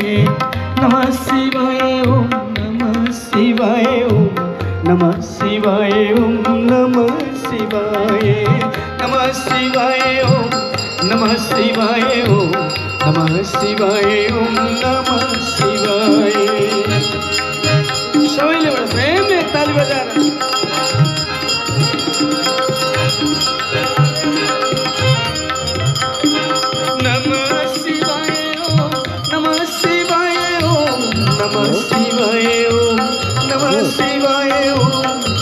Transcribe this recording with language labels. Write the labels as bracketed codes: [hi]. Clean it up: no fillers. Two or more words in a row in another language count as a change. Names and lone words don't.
[sa] नमः शिवाय ओम नमः शिवाय ओम नमः शिवाय ओम नमः शिवाय। नमः शिवाय ओम नमः शिवाय ओम नमः शिवाय ओम नमः शिवाय। [ne] सबैले बडा प्रेमले ताली बजाएर [sa] नमः शिवाय ओम नमः शिवाय ओम नमः शिवाय ओम नमः शिवाय ओम